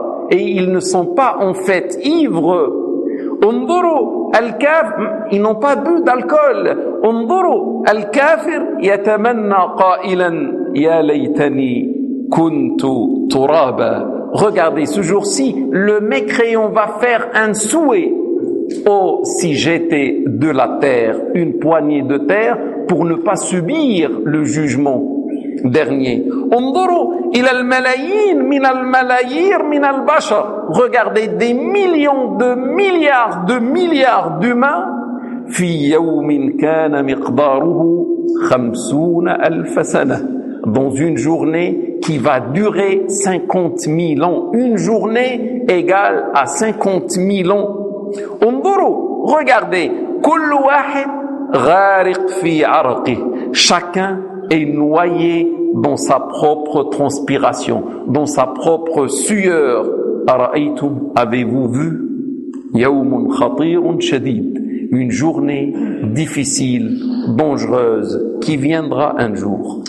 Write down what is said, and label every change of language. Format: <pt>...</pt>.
<fr>Et ils ne sont pas en fait ivres.</fr> <ar>انظروا الكاف</ar> <fr>ils n'ont pas bu d'alcool.</fr> <ar>انظروا الكافر يتمنى قائلا يا ليتني كنت ترابا.</ar> <fr>Regardez, ce jour-ci le mécréant va faire un souhait, oh si j'étais de la terre, une poignée de terre pour ne pas subir le jugement dernier.</fr> <ar>انظروا الى الملايين من الملايير من البشر.</ar> <fr>Regardez, des millions de milliards de milliards d'humains.</fr> <ar>في يوم كان مقداره 50,000 سنة.</ar> <fr>Dans une journée qui va durer 50,000 ans. Une journée égale à 50,000 ans.</fr> <ar>انظروا,</ar> <fr>regardez,</fr> <ar>كل واحد غارق في عرقه.</ar> <fr>Chacun est noyé dans sa propre transpiration, dans sa propre sueur.</fr> <ar>Ara'aytum,</ar> <fr>avez-vous vu?</fr> <ar>Yawmun khatirun shadid,</ar> <fr>une journée difficile, dangereuse, qui viendra un jour.</fr>